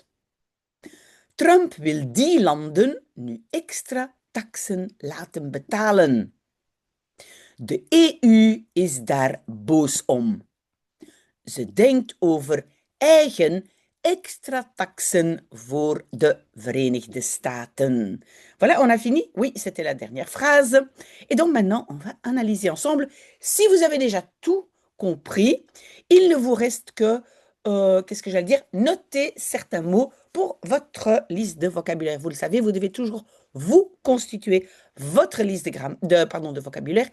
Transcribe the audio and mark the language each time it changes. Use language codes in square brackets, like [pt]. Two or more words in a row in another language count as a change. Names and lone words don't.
[nl] Trump wil die landen nu extra taksen laten betalen. De EU is daar boos om. Ze denkt over eigen extra taxen voor de Verenigde Staten. [fr] Voilà, on a fini. Oui, c'était la dernière phrase. Et donc maintenant, on va analyser ensemble. Si vous avez déjà tout compris, il ne vous reste que, qu'est-ce que j'allais dire, noter certains mots pour votre liste de vocabulaire. Vous le savez, vous devez toujours vous constituer votre liste de vocabulaire.